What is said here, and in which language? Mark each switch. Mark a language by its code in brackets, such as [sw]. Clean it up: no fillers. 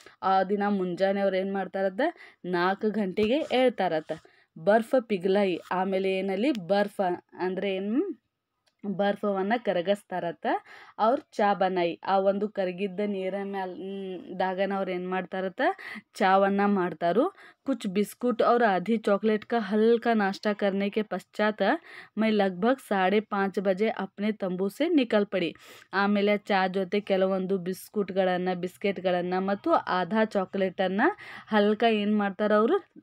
[kn] ಆ ದಿನ ಮುಂಜಾನೆ ಅವ್ರು ಏನು ಮಾಡ್ತಾರತ್ತ? 4 ಗಂಟೆಗೆ ಹೇಳ್ತಾರತ್ತ. [hi] ಬರ್ಫ್ ಪಿಘ್ಲಾಯಿ. [kn] ಆಮೇಲೆ ಏನಲ್ಲಿ ಬರ್ಫ ಅಂದರೆ ಏನು? ಬರ್ಫವನ್ನು ಕರಗಿಸ್ತಾರತ್ತ. ಅವ್ರು [hi] ಚಾ ಬನಾಯಿ. [kn] ಆ ಒಂದು ಕರಗಿದ್ದ ನೀರಿನ ದಾಗನ ಅವ್ರು ಏನು ಮಾಡ್ತಾರತ್ತ? ಚಾವನ್ನು ಮಾಡ್ತಾರೋ. [hi] कुछ बिस्कुट और आधी चॉकलेट का हल्का नाश्ता करने के पश्चात मैं लगभग 5:30 बजे अपने तंबू से निकल पड़ी. [kn] ಆಮೇಲೆ ಚಾ ಜೊತೆ ಕೆಲವೊಂದು ಬಿಸ್ಕೆಟ್ಗಳನ್ನು ಮತ್ತು ಆಧಾ ಚಾಕ್ಲೇಟನ್ನು ಹಲ್ಕ ಏನು ಮಾಡ್ತಾರೆ ಅವರು?